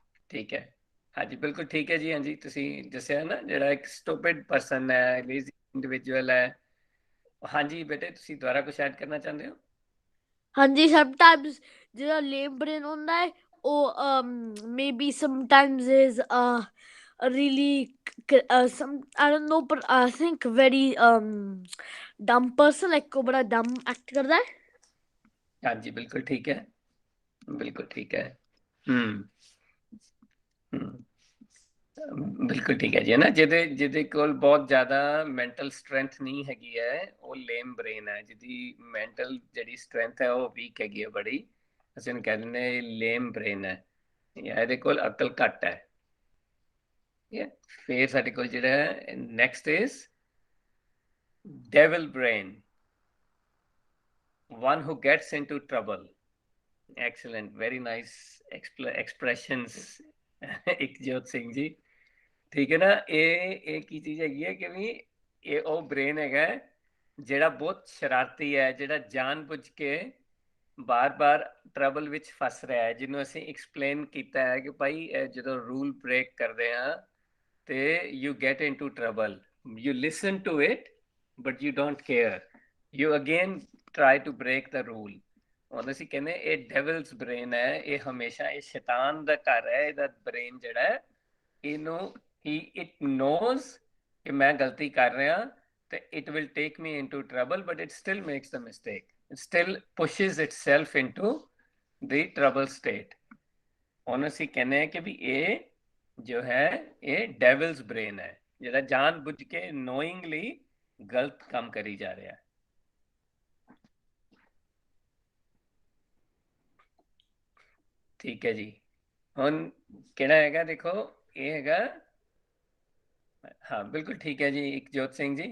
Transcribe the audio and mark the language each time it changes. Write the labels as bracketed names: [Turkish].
[Punjabi] ਠੀਕ ਹੈ, ਹਾਂਜੀ ਬਿਲਕੁਲ ਠੀਕ ਹੈ ਜੀ। ਹਾਂਜੀ ਤੁਸੀਂ ਦੱਸਿਆ ਨਾ ਜਿਹੜਾ ਇੱਕ ਸਟੂਪਿਡ ਪਰਸਨ ਹੈ, ਲੇਜ਼ੀ ਇੰਡੀਵਿਜੂਅਲ ਹੈ। ਹਾਂਜੀ ਬੇਟੇ ਤੁਸੀਂ ਦੁਬਾਰਾ ਕੁਝ ਐਡ ਕਰਨਾ ਚਾਹੁੰਦੇ ਹੋ? [English] ਹਾਂਜੀ sometimes ਜਿਹੜਾ lame brain [Punjabi] ਹੁੰਦਾ ਹੈ ਉਹ [English] maybe sometimes is a really some I don't know but I think very dumb person like [Punjabi] ਉਹ ਬੜਾ [English] dumb act [Punjabi] ਕਰਦਾ ਹੈ। ਹਾਂਜੀ ਬਿਲਕੁਲ ਠੀਕ ਹੈ, ਬਿਲਕੁਲ ਠੀਕ ਹੈ। ਹਮ ਬਿਲਕੁਲ ਠੀਕ ਹੈ ਜੀ। ਹੈ ਨਾ, ਜਿਹਦੇ ਕੋਲ ਬਹੁਤ ਜ਼ਿਆਦਾ ਮੈਂਟਲ ਸਟਰੈਂਥ ਨਹੀਂ ਹੈਗੀ ਹੈ ਉਹ ਲੇਮ ਬ੍ਰੇਨ ਹੈ। ਜਿਹਦੀ ਮੈਂਟਲ ਜਿਹੜੀ ਸਟਰੈਂਥ ਹੈ ਉਹ ਵੀਕ ਹੈਗੀ ਹੈ ਬੜੀ, ਅਸੀਂ ਉਹਨੂੰ ਕਹਿ ਦਿੰਦੇ ਹਾਂ ਲੇਮ ਬ੍ਰੇਨ ਹੈ, ਜਾਂ ਇਹਦੇ ਕੋਲ ਅਕਲ ਘੱਟ ਹੈ। ਫਿਰ ਸਾਡੇ ਕੋਲ ਜਿਹੜਾ next is devil brain, [English] one who gets into trouble. Excellent, very nice expressions Ikjot Singh ji. [Punjabi] ਠੀਕ ਹੈ ਨਾ, ਇਹ ਕੀ ਚੀਜ਼ ਹੈਗੀ ਹੈ ਕਿ ਵੀ ਇਹ ਉਹ ਬ੍ਰੇਨ ਹੈਗਾ ਜਿਹੜਾ ਬਹੁਤ ਸ਼ਰਾਰਤੀ ਹੈ, ਜਿਹੜਾ ਜਾਣਬੁੱਝ ਕੇ ਬਾਰ-ਬਾਰ ਟਰਬਲ ਵਿੱਚ ਫਸ ਰਿਹਾ ਹੈ, ਜਿਹਨੂੰ ਅਸੀਂ ਐਕਸਪਲੇਨ ਕੀਤਾ ਹੈ ਕਿ ਭਾਈ ਜਦੋਂ ਰੂਲ ਬ੍ਰੇਕ ਕਰਦੇ ਆ ਤੇ [English] You get into trouble, you listen to it but you don't care, you again try to break the rule. [Punjabi] ਹੁਣ ਅਸੀਂ ਕਹਿੰਦੇ ਇਹ ਡੈਵਲਸ ਬ੍ਰੇਨ ਹੈ, ਇਹ ਹਮੇਸ਼ਾ ਇਹ ਸ਼ੈਤਾਨ ਦਾ ਘਰ ਹੈ। ਇਹਦਾ ਬ੍ਰੇਨ ਜਿਹੜਾ ਹੈ ਇਹਨੂੰ [English] it knows [Punjabi] ਕਿ ਮੈਂ ਗਲਤੀ ਕਰ ਰਿਹਾ ਤੇ [English] it will take me into trouble but it still makes the mistake, it still pushes itself into the trouble state। [Punjabi] ਹੁਣ ਅਸੀਂ ਕਹਿੰਦੇ ਹਾਂ ਕਿ ਵੀ ਇਹ ਜੋ ਹੈ ਇਹ ਡੈਵਲਸ ਬ੍ਰੇਨ ਹੈ, ਜਿਹੜਾ ਜਾਣ ਬੁੱਝ ਕੇ [English] knowingly [Punjabi] ਗਲਤ ਕੰਮ ਕਰੀ ਜਾ ਰਿਹਾ ਹੈ। ਠੀਕ ਹੈ ਜੀ। ਹੁਣ ਕਿਹੜਾ ਹੈਗਾ ਦੇਖੋ, ਇਹ ਹੈਗਾ, ਹਾਂ ਬਿਲਕੁਲ ਠੀਕ ਹੈ ਜੀ ਇਕਜੋਤ ਸਿੰਘ ਜੀ।